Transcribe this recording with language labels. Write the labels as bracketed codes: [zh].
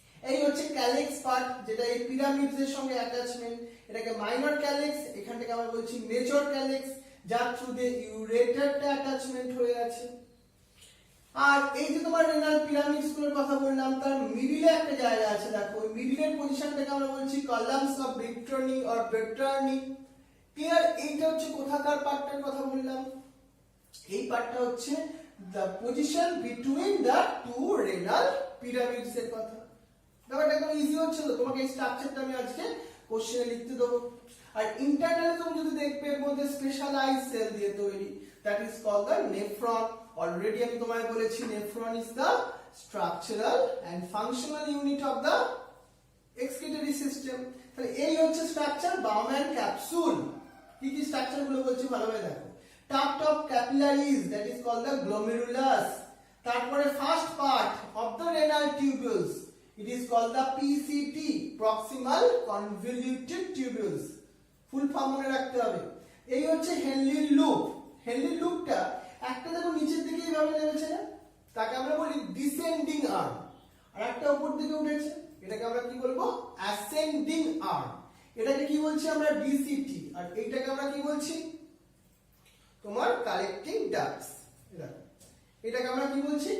[bn] এই হচ্ছে ক্যালেক্স পার্ট, যেটা এই পিরামিডস এর সঙ্গে অ্যাটাচমেন্ট, এটাকে মাইনর ক্যালেক্স, এখানটাকে আমরা বলছি মেজর ক্যালেক্স, যার থ্রু দিয়ে ইউরেটারটা অ্যাটাচমেন্ট হয়ে আছে। আর এই যে তোমার রেনাল পিরামিডস গুলোর কথা বললাম, তার মিডিলে একটা জায়গা আছে, দেখো ওই মিডিলের পজিশনটাকে আমরা বলছি কলামস অফ ভিট্রানি অর ভেট্রানি। ক্লিয়ার? এইটা হচ্ছে কোথাকার পার্টটার কথা বললাম? এই পার্টটা হচ্ছে [en] the position between the two renal pyramids [bn] এর কথা। ব্যাপারটা একদম ইজি হচ্ছে তো, তোমাকে এই স্ট্রাকচারটা আমি আজকে কোশ্চেনে লিখতে দেবো। আর ইন্টারনাল তুমি যদি দেখবে এর মধ্যে স্পেশালাইজড সেল দিয়ে তৈরি, that is called the nephron. Already আমি তোমায় বলেছি nephron is the structural and functional unit of the excretory system. তাহলে এই হচ্ছে স্ট্রাকচার, বাউম্যান ক্যাপসুল। কি কি স্ট্রাকচার গুলো বলছি ভালোভাবে দেখো। [en] Duct of capillaries, that is called the glomerulus. [bn] তারপরে [en] first part of the renal tubules, it is called the PCT, proximal convoluted tubules. [bn] Full form মনে রাখতে হবে। এই হচ্ছে হেনলির লুপ। হেনলির লুপটা একটা দেখো নিচের দিকে এইভাবে নেমেছে না, তাকে আমরা বলি ডিসেন্ডিং আর্ম, আর একটা উপর দিকে উঠেছে, এটাকে আমরা কি বলবো? Ascending arm. এটাকে কি বলছি আমরা? ডিসিটি। আর এইটাকে আমরা কি বলছি? তোমার কালেক্টিং ডাক্টস। এটাকে আমরা কি বলছি?